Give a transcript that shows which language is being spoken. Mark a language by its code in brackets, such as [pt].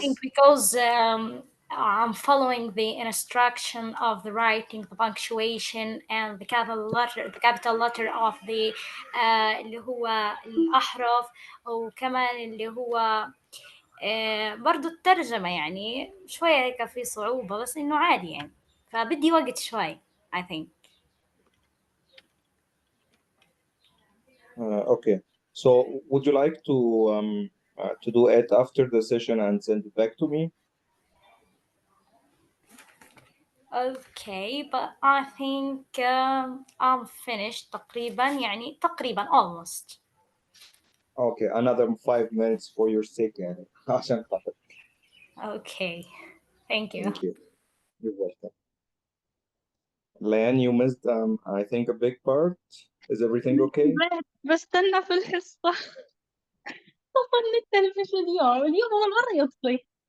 [en] think because I'm following the instruction of the writing, the punctuation, and the capital letter of the [ar] اللي هو الأحرف، وكمان اللي هو برضو الترجمة، يعني شوية هيك في صعوبة، بس إنه عادي يعني، فبدي وقت شوي [en] I think. Okay. So, would you like to do it after the session and send it back to me? Okay, but I think I'm finished [ar] تقريبا [en] almost. Okay, another 5 minutes for your sake [ar] يعني عشان خاطر. [en] Okay, thank you. Thank you. You're welcome. Lan, you missed I think a big part. Is everything okay? [ar] بستنى في الحصة. طفى التلفزيون اليوم أول مرة يطفي.